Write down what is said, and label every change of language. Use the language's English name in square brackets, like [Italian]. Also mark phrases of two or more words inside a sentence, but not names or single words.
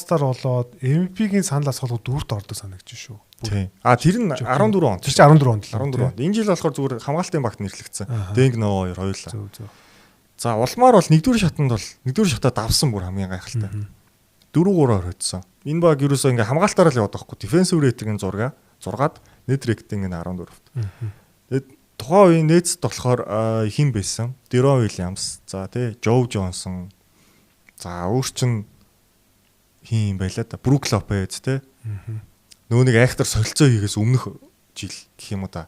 [Mongolian] All-Star болоод MVP-гийн санал асуулгууд 4-т ордог санагдаж шүү. Тий. Тэр нь 14 онд. Тэр чинь 14 онд л. 14 онд. Энэ жил болохоор зүгээр хамгаалтын багт нэрлэгдсэн. Дэнг Ново хоёулаа. За улмаар бол 1-р шатанд бол 1-р шатаа давсан бүр хамгийн гайхалтай. 4-3-оор хоцсон. Энэ баг ерөөсөө ингээ хамгаалтаараа л яваад байхгүй. [English] Defensive rating- [Mongolian] ийн 6-аад [English] net rating- [Mongolian] ийн 14-т. Тэгээд тухайн үеийн Nets болохоор хэн байсан? Deron Williams, за тий, Joe Johnson. За өөр чин хин юм байла да. Brook Lopez тий. нөгөө нэг айхтар солилцоо хийгээс өмнөх жил гэх юм уу та.